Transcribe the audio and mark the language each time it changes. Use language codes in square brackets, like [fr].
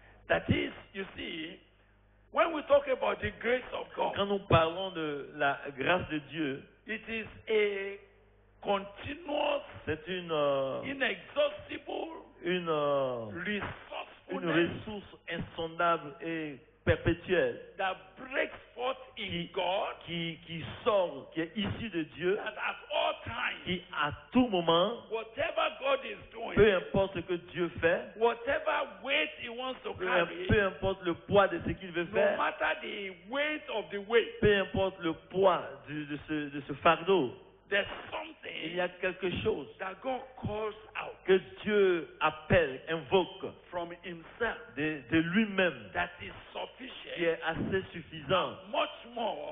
[en] That is, you see, when we talk about the grace of God, [fr] Quand nous parlons de la grâce de Dieu, [en] it is a continuous, [fr] c'est une [en] inexhaustible resourcefulness [fr] ressource insondable et perpétuelle [en] that breaks forth in God [fr] qui sort, qui est issue de Dieu, [en] that at all times, [fr] qui à tout moment, [en] whatever God is doing, [fr] peu importe ce que Dieu fait, [en] whatever weight He wants to carry, [fr] peu importe le poids de ce qu'il veut [en] no [fr] faire, [en] matter the weight of the weight, [fr] peu importe le poids de ce fardeau, [en] there's [fr] il y a [en] something [fr] quelque chose [en] that God calls out [fr] que Dieu appelle, invoque [en] from Himself [fr] de lui-même, [en] that is [fr] qui [en] sufficient, [fr] est assez suffisant [en] much more